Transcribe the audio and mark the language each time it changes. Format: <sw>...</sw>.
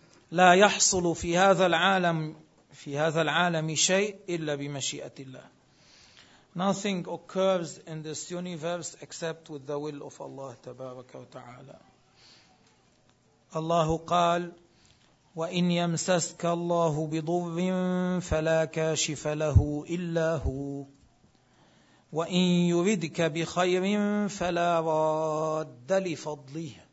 <ar>لا يحصل في هذا العالم شيء إلا بمشيئة الله.</ar> <en>Nothing occurs in this universe except with the will of Allah</en> <ar>تبارك وتعالى. الله قال وإن يمسسك الله بضر فلا كاشف له إلا هو وإن يردك بخير فلا راد لفضله.</ar>